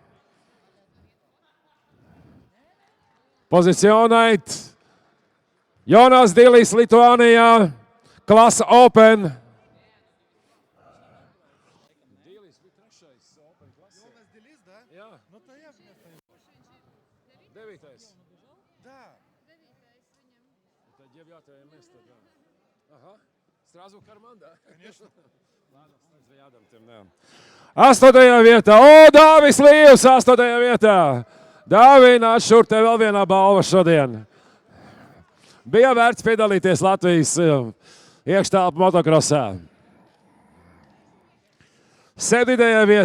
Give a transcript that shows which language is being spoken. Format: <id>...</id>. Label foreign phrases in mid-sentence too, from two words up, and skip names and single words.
<lv>Pozicionēt Jonas Dilis, Lituānijā, klasa Open. Dilis bija trešais Open klasē.</lv> <ru>Jonas Dilis, да?</ru> <lv>Jā.</lv> <ru>Ну, то я же не знаю. 9. Да. Это 9 место, да. Ага. Сразу в карман, да? Конечно. Ладно, рядом тем, да. 8.</ru> <lv>vietā. Dāvis Līvs, 8. vietā. Dāvi, nāc šur, te vēl vienā balva šodien. Bija vērts piedalīties Latvijas iekštelpu motokrosā. 7.</lv>